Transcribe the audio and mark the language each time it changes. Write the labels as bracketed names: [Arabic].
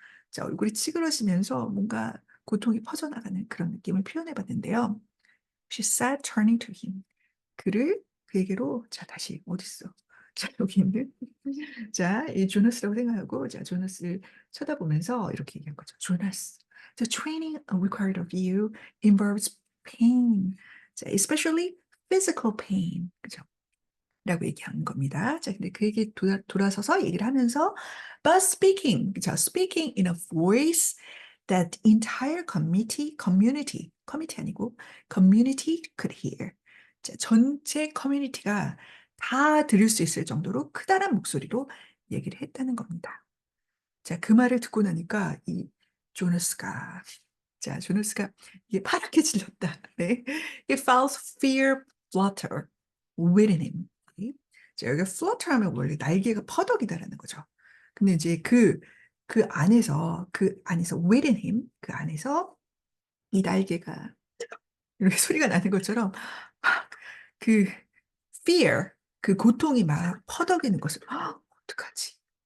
[Korean] 자, 얼굴이 찌그러지면서 뭔가 고통이 퍼져나가는 그런 느낌을 표현해 봤는데요. [English] She said turning to him. [Korean] 그에게로 자, 다시 어딨어? 자, 여기 있는 자, 이 조나스라고 생각하고 자, 조나스를 쳐다보면서 이렇게 얘기한 거죠. [English] 조나스, the training required of you involves pain. 자, especially physical pain. [Korean] 그죠? 라고 얘기하는 겁니다. 자, 근데 그 얘기 돌아서서 얘기를 하면서 [English] but speaking, [Korean] 그죠? [English] Speaking in a voice that entire community [Korean] 아니고 [English] community could hear. [Korean] 자, 전체 커뮤니티가 다 들을 수 있을 정도로 크다란 목소리로 얘기를 했다는 겁니다. 자, 그 말을 듣고 나니까 이 조너스가 조너스가 이게 파랗게 질렀다. 네. [English] He felt fear flutter within him. [Korean] 자, 여기 flutter 하면 원래 날개가 퍼덕이다라는 거죠. 근데 이제 그 안에서 [English] within him, [Korean] 그 안에서 이 날개가 이렇게 소리가 나는 것처럼 그 fear, 그 고통이 막 퍼덕이는 것을 어떡하지?